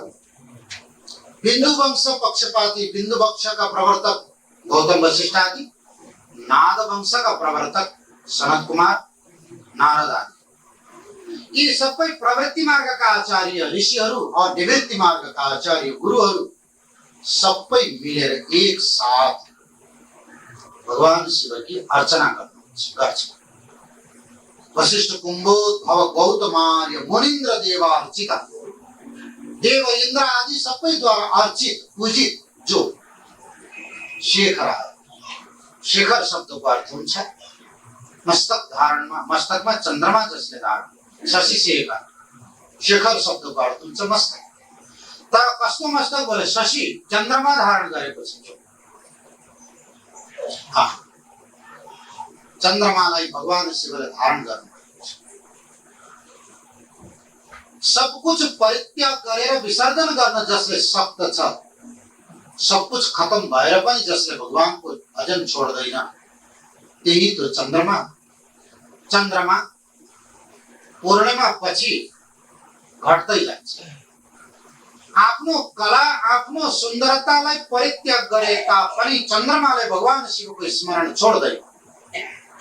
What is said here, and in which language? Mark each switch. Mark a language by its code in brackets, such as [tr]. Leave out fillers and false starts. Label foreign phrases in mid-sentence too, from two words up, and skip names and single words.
[ne] बिन्दु वंश पक्षपाती, बिन्दु वंशका प्रवर्तक गौतम वशिष्ठ आदि, नाद वंशका प्रवर्तक सनत कुमार, नारद आदि। यी सबै प्रवृत्ति मार्गका आचार्य ऋषिहरू और निवृत्ति मार्गका आचार्य गुरुहरू सबै मिलेर एक साथ भगवान शिव [hi] की अर्चना [ne] गर्छ। [sa] वशिष्ठ कुम्भोद भव गौतमार्य मुनीन्द्र देवार्चित। [ne] देव इंद्र आदि सबैद्वारा अर्चित पूजित जो शेखर। शेखर शब्दको अर्थ हुन्छ मस्तक धारणमा, मस्तकमा चन्द्रमा जसले धारण, शशि शेखर। शेखर शब्दको अर्थ हुन्छ मस्तक। तर कस्तो मस्तक बोले? शशि, चन्द्रमा धारण गरेको छ। चन्द्रमालाई भगवान शिवले धारण गर्नुभएको छ। [hi] सब कुछ [ne] परित्याग गरेर विसर्जन गर्न जसले शक्त छ, [hi] सब कुछ [ne] खत्म भएर पनि जसले भगवानको भजन छोड्दैन, त्यही त चन्द्रमा। चन्द्रमा पूर्णिमा पछि घट्दै जान्छ। आफ्नो कला, आफ्नो सुन्दरतालाई परित्याग गरे तापनि चन्द्रमाले भगवान शिवको स्मरण छोड्दैन।